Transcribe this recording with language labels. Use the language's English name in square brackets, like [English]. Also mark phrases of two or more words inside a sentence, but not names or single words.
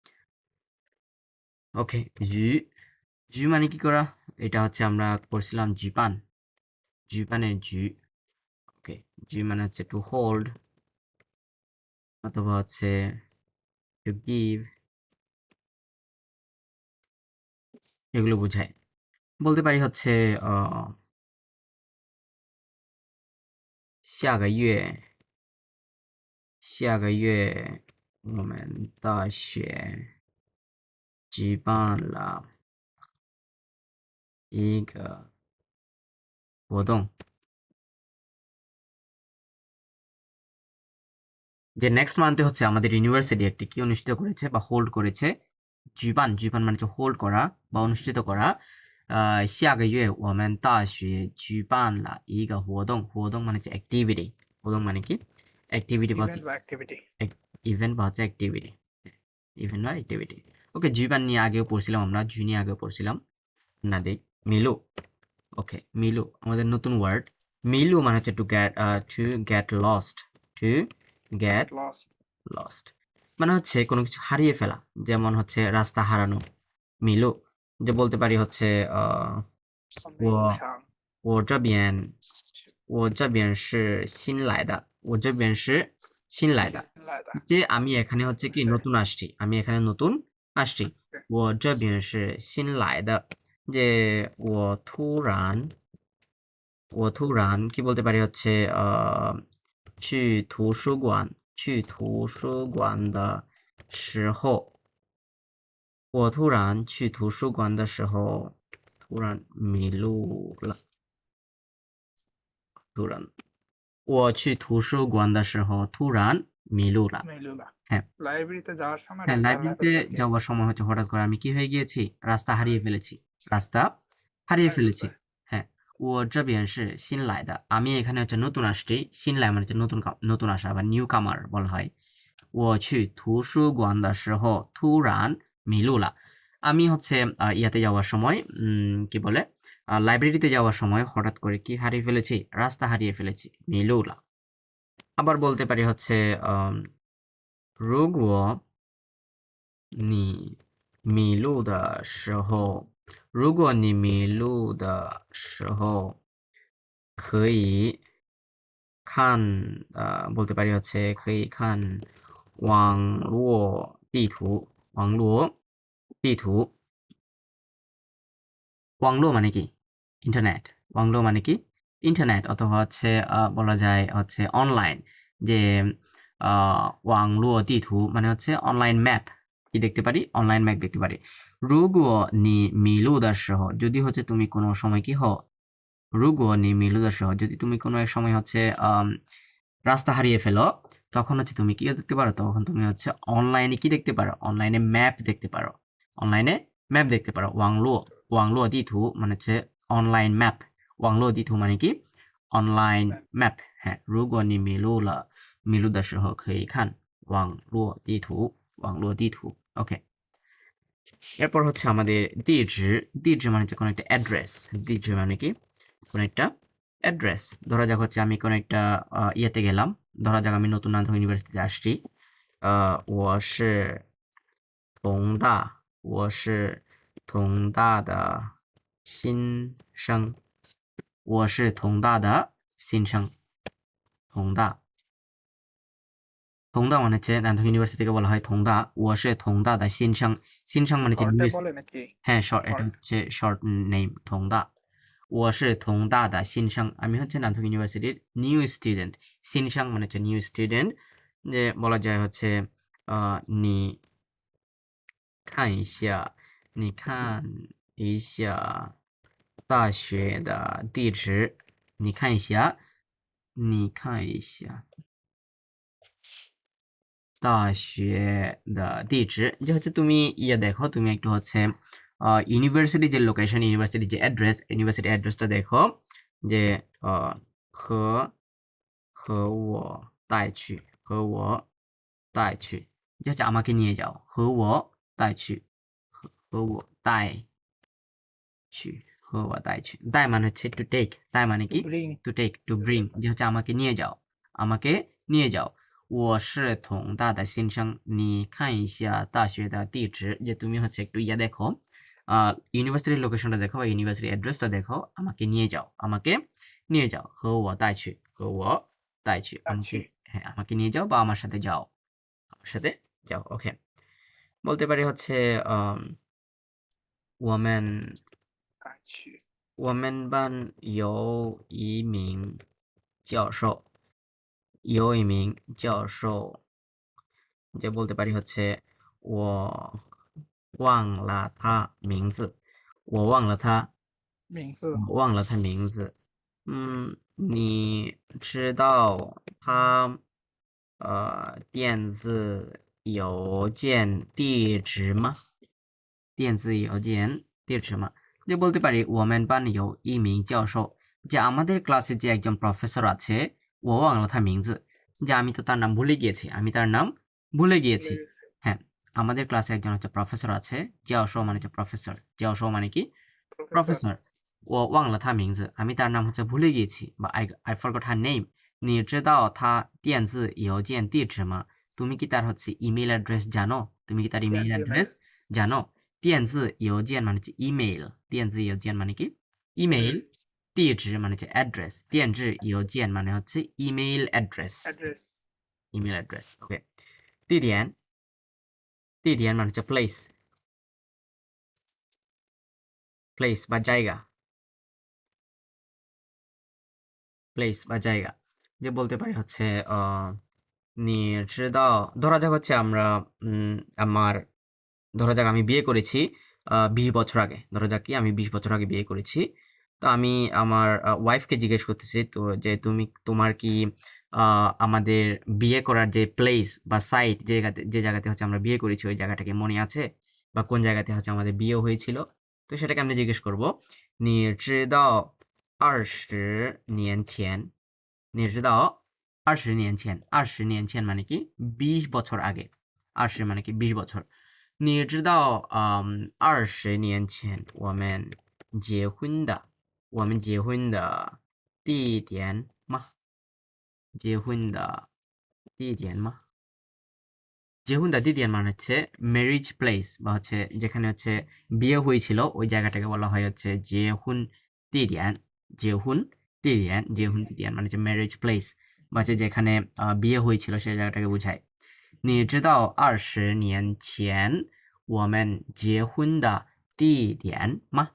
[Bangla] ওকে, জু, জু মানে কি করা, এটা হচ্ছে আমরা পড়ছিলাম জিপান, জিপানের জু। ওকে, জু মানে হচ্ছে [English] to hold, [Bangla] অথবা হচ্ছে [English] to give, [Bangla] এগুলো বোঝায়। বলতে পারি হচ্ছে [Chinese] 下个月，下个月我们大学举办了一个活动। [Bangla] যে [English] next month [Bangla] হচ্ছে আমাদের ইউনিভার্সিটি একটি কি অনুষ্ঠিত করেছে বা হোল্ড করেছে, জুপান, জুপান মানে হচ্ছে হোল্ড করা বা অনুষ্ঠিত করা। [Chinese] 下个月我们大学举办了一个活动，活动 [Bangla] মানে হচ্ছে অ্যাক্টিভিটি, 活动 মানে কি অ্যাক্টিভিটি বা হচ্ছে ইভেন্ট বা হচ্ছে অ্যাক্টিভিটি, ইভেন্ট বা অ্যাক্টিভিটি। ওকে, জুপান নিয়ে আগেও পড়ছিলাম আমরা, জু নিয়ে আগেও পড়ছিলাম না। দেখ মিলু। ওকে, মিলু আমাদের নতুন ওয়ার্ড। মিলু মানে হচ্ছে [English] to get lost, to get lost [Bangla] মানে হচ্ছে কোনো কিছু হারিয়ে ফেলা, যেমন হচ্ছে রাস্তা হারানো, মিলু। যে বলতে পারি হচ্ছে ও ও [Chinese] 这边我这边是新来的，我这边是新来的， [Bangla] যে আমি এখানে হচ্ছে কি নতুন আসছি, [Chinese] আমি এখানে নতুন আসছি। 我这边是新来的，যে我突然 [Bangla] কি বলতে পারি হচ্ছে [Chinese] 去图书馆，去图书馆的时候，我突然去图书馆的时候，突然迷路了。突然我去图书馆的时候突然迷路了。হ্যাঁ, [Bangla] লাইব্রেরিতে যাওয়ার সময় হ্যাঁ রাস্তা লাইব্রেরিতে যাওয়ার সময় হচ্ছে হঠাৎ করে আমি কি হয়ে গিয়েছি, রাস্তা হারিয়ে ফেলেছি। রাস্তা হারিয়ে ফেলেছি। হ্যাঁ, [Chinese] 我这边是新来的 [Bangla] আমি এখানে হচ্ছে নতুন আসছি। 新来 মানে হচ্ছে নতুন আসা বা [English] new comer [Bangla] বলা হয়। [Chinese] 我去图书馆的时候突然迷路了 [Bangla] আমি হচ্ছে ইয়াতে যাওয়ার সময় কি বলে লাইব্রেরিতে যাওয়ার সময় হঠাৎ করে কি হারিয়ে ফেলেছি? রাস্তা হারিয়ে ফেলেছি। মিলুলা। আবার বলতে পারি হচ্ছে আম [Chinese] 如果你迷路的时候如果你迷路的时候可以看 [Bangla] বলতে পারি হচ্ছে [Chinese] 可以看网络地图网络地图 ওয়াংলো [Bangla] মানে কি? ইন্টারনেট। ওয়াংলো মানে কি? ইন্টারনেট অথবা হচ্ছে বলা যায় হচ্ছে অনলাইন যে [Chinese] 网络地图 [Bangla] মানে হচ্ছে [English] online map. [Bangla] কি দেখতে পারি? [English] online map [Bangla] দেখতে পারি। [Chinese] 如果你迷路的时候 [Bangla] যদি হচ্ছে তুমি কোনো সময় কি হও? [Chinese] 如果你迷路的时候 [Bangla] যদি তুমি কোনো এক সময় হচ্ছে রাস্তা হারিয়ে ফেলো, তখন হচ্ছে তুমি কি দেখতে পারো? তখন তুমি হচ্ছে অনলাইনে কি দেখতে পারো? অনলাইনে ম্যাপ দেখতে পারো। অনলাইনে ম্যাপ দেখতে পারো। [Chinese] 网络地图 [Bangla] মানে হচ্ছে [English] online map. [Chinese] 网络地图 [Bangla] মানে কি? [English] online map. [Bangla] হ্যাঁ, [Chinese] 如果你迷路的时候可以看网络地图。网络地图 [Bangla] ওকে। এরপর হচ্ছে আমাদের [Chinese] 地址 地址 [Bangla] মানে হচ্ছে কোনো একটা অ্যাড্রেস। 地址 মানে কি? কোনো একটা অ্যাড্রেস। ধরা যাক হচ্ছে আমি কোনো একটা ইয়েতে গেলাম। ধরা যাক আমি নতুন নান্থং ইউনিভার্সিটিতে আসছি। [Chinese] 我是同大我是同大的新生我是同大的新生同大同大 [Bangla] মানে হচ্ছে নান্থং ইউনিভার্সিটিকে বলা হয় থংদা [Chinese] 我是同大的新生新生 [Bangla] মানে হচ্ছে শর্টে নিউ বলে নাকি? হ্যাঁ শর্ট এটা শর্ট। হচ্ছে [English] short name [Bangla] থংদা [Chinese] 我是同大的新生 [Bangla] আমি হচ্ছে নান্থং ইউনিভার্সিটির [English] new student [Bangla] সিনসাং মানে হচ্ছে [English] new student [Bangla] যে বলা যায় হচ্ছে নি [Chinese] 看一下你看一下大学的地址你看一下你看一下大学的地址 [Bangla] যে হচ্ছে তুমি ইয়ে দেখো তুমি একটু হচ্ছে ইউনিভার্সিটি যে লোকেশন ইউনিভার্সিটি যে অ্যাড্রেস ইউনিভার্সিটি অ্যাড্রেসটা দেখো যে [Chinese] 和和我带去和我带去 [Bangla] যে হচ্ছে আমাকে নিয়ে যাও [Chinese] 和我带去和我带去和我带去带 [Bangla] মানে হচ্ছে [English] to take [Bangla] 带মানে কি ব্রিং। [English] to take to bring [Bangla] যে হচ্ছে আমাকে নিয়ে যাও আমাকে নিয়ে যাও [Chinese] 我是同大的新生你看一下大学的地址 [Bangla] যে তুমি হচ্ছে একটু ইয়া দেখো ইউনিভার্সিটির লোকেশনটা দেখো বা ইউনিভার্সিটি অ্যাড্রেসটা দেখো আমাকে নিয়ে যাও আমাকে নিয়ে যাও [Chinese] 和我带去和我带去 [Bangla] আমাকে আচ্ছা। হ্যাঁ আমাকে নিয়ে যাও বা আমার সাথে যাও আমার সাথে যাও ওকে বলতে পারি হচ্ছে আম, 我们 আচ্ছা। [Chinese] 我们班有一名教授有一名教授 [Bangla] যে বলতে পারি হচ্ছে [Chinese] 我忘了他名字我忘了他名字。我忘了他名字你知道他电子邮件地址吗？电子邮件地址吗？ [Bangla] যে বলতে পারি [Chinese] 我们班有一名教授 [Bangla] যে আমাদের ক্লাসে যে একজন প্রফেসর আছে [Chinese] 我忘了他名字 [Bangla] যে আমি তো তার নাম ভুলে গিয়েছি আমি তার নাম ভুলে গিয়েছি হ্যাঁ আমাদের ক্লাসে একজন হচ্ছে প্রফেসর আছে 教授 মানে হচ্ছে প্রফেসর 教授 মানে কি প্রফেসর। প্রফেসর [Chinese] 我忘了他名字 [Bangla] আমি তার নাম হচ্ছে ভুলে গিয়েছি বা [English] I forgot her name [Chinese] 你知道他电子邮件地址吗 [Bangla] তুমি কি তার হচ্ছে [English] email address [Bangla] জানো তুমি কি তার [English] email address [Bangla] জানো 电子邮件 মানে হচ্ছে ইমেল 电子邮件 মানে কি ইমেল 地址 মানে হচ্ছে অ্যাড্রেস 电子邮件 মানে হচ্ছে [English] email address [Bangla] অ্যাড্রেস। [English] email address [Bangla] ওকে [Chinese] 地点地点 [Bangla] মানে হচ্ছে [English] place place [Bangla] বা জায়গা প্লেস বা জায়গা যে বলতে পারি হচ্ছে ধরা যাক হচ্ছে আমরা আমার ধরা যাক আমি বিয়ে করেছি 20 বছর আগে ধরা যাক কি আমি 20 বছর আগে বিয়ে করেছি তো আমি আমার ওয়াইফকে জিজ্ঞেস করতেছি তো যে তুমি তোমার কি আমাদের বিয়ে করার যে প্লেস বা সাইট যে জায়গাতে হচ্ছে আমরা বিয়ে করেছি ওই জায়গাটা কি মনে আছে বা কোন জায়গাতে হচ্ছে আমাদের বিয়ে হয়েছিল তো সেটাকে আমরা জিজ্ঞেস করব [Chinese] 你知道20年前你知道20年前20年前 [Bangla] মানে কি 20 বছর আগে 20মানে কি 20 বছর [Chinese] 你知道20年前我们结婚的地点吗结婚的地点吗结婚的地点 [Bangla] মানে হচ্ছে [English] marriage place [Bangla] বা হচ্ছে যেখানে হচ্ছে বিয়ে হয়েছিল ওই জায়গাটাকে বলা হয় হচ্ছে [Chinese] 结婚地点 结婚地点 [Bangla] মানে হচ্ছে [English] marriage place [Bangla] বা হচ্ছে যেখানে বিয়ে হয়েছিল সেই জায়গাটাকে বোঝায় [Chinese] 你知道20年前我们结婚的地点吗